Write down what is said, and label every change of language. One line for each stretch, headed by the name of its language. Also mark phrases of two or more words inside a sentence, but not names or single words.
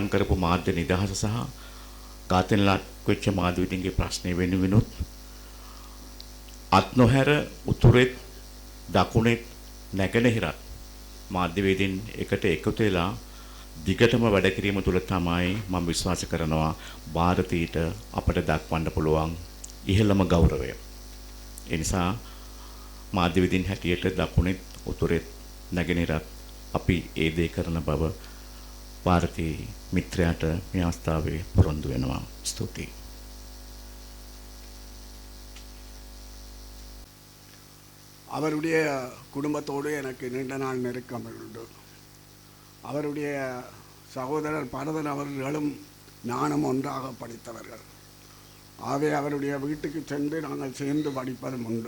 Sinhala: කරපු මාධ්‍ය නිදහස සහ ඝාතන ලක් වෙච්ච මාධ්‍යවේදීන්ගේ ප්‍රශ්නේ වෙනුවෙනුත් අත් නොහැර උතුරෙත් දකුණෙත් නැගෙනහිරත් මාධ්‍යවේදීන් එකට එකතු වෙලා දිගටම වැඩ කිරීම තුළ තමයි මම විශ්වාස කරනවා ಭಾರತೀට අපට දක්වන්න පුළුවන් ඉහළම ගෞරවය. ඒ නිසා මාධ්‍යවේදීන් හැටියට දකුණෙත් උතුරෙත් නැගෙනහිරත් අපි ඒ දේ කරන බව ಭಾರತಿ මිත්‍රයාට මේ අවස්ථාවේ පොරොන්දු වෙනවා. ස්තුතියි.
Tamil: அவருடைய குடும்பத்தோடு எனக்கு நீண்ட நாள் நெருக்கம் உண்டு. அவருடைய சகோதரர் பரதன் அவர்களும் நானும் ஒன்றாக படித்தவர்கள். ஆகவே அவருடைய வீட்டுக்கு சென்று நாங்கள் சேர்ந்து படிப்பதும் உண்டு.